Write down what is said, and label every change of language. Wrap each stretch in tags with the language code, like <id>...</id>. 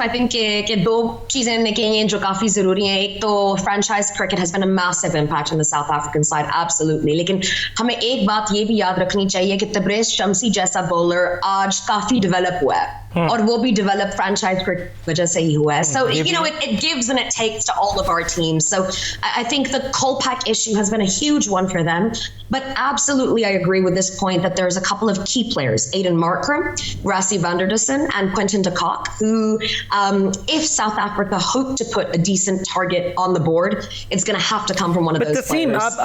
<en>I think</en> <hi>कि 2 चीजें निकली हैं जो काफी जरूरी हैं। एक तो</hi> <en>franchise cricket has been a massive impact on the South African side, absolutely.</en> <hi>लेकिन हमें एक बात ये भी याद रखनी चाहिए कि तबरेज़ शम्सी जैसा बॉलर आज काफी डेवलप हुआ है, और वो भी डेवलप फ्रेंचाइज क्रिकेट वजह से ही हुआ है।</hi> <en>So you know it gives and it takes to all of our teams. So I think the Kolpak issue has been a huge one for them. But absolutely I agree with this point that there's a couple of key players, Aiden Markram, Rassie van der Dussen and Quinton de Kock, who if South Africa hope to put a decent target on the board, it's going to have to come from one of those players.</en>